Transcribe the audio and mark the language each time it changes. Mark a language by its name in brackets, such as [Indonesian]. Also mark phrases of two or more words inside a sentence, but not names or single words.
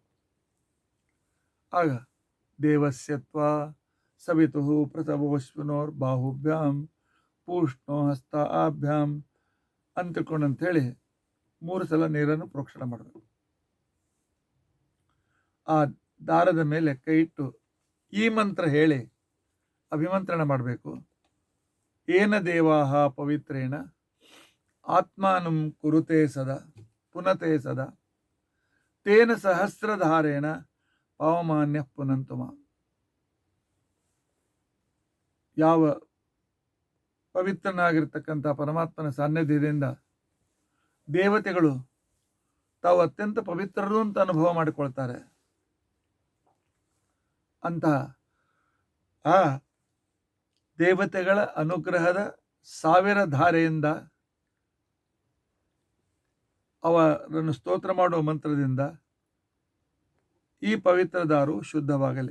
[Sanskrit] ಆಗ ದೇವಸ್ಯತ್ವ ಸವಿತು ಪ್ರಸವೋಶ್ವಿನೋರ್ ಬಾಹುಭ್ಯಾಂ ಪೂಷ್ಣೋ ಹಸ್ತ ಆಭ್ಯಾಂ [Kannada] ಅಂತೇಳಿ 3 ಸಲ ನೀರನ್ನು ಪ್ರೋಕ್ಷಣ ಮಾಡಬೇಕು. ಆ ದಾರದ ಮೇಲೆ ಕೈ ಇಟ್ಟು ಈ ಮಂತ್ರ ಹೇಳಿ ಅಭಿಮಂತ್ರಣ ಮಾಡಬೇಕು. [Sanskrit] ಏನ ದೇವಾಹ ಪವಿತ್ರೇಣ ಆತ್ಮಾನಂ ಕುರುತೆ ಸದಾ ಪುನತೆ ಸದಾ ತೇನ ಸಹಸ್ರಧಾರೇಣ ಪಾವಮಾನ್ಯ ಪುನಂತುಮ. [Kannada] ಯಾವ ಪವಿತ್ರನಾಗಿರ್ತಕ್ಕಂಥ ಪರಮಾತ್ಮನ ಸಾನ್ನಿಧ್ಯದಿಂದ ದೇವತೆಗಳು ತಾವು ಅತ್ಯಂತ ಪವಿತ್ರರು ಅಂತ ಅನುಭವ ಮಾಡಿಕೊಳ್ತಾರೆ, ಅಂತಹ ಆ ದೇವತೆಗಳ ಅನುಗ್ರಹದ 1000 ಧಾರೆಯಿಂದ ಅವರನ್ನು ಸ್ತೋತ್ರ ಮಾಡುವ ಮಂತ್ರದಿಂದ ಈ ಪವಿತ್ರ ದಾರು ಶುದ್ಧವಾಗಲಿ.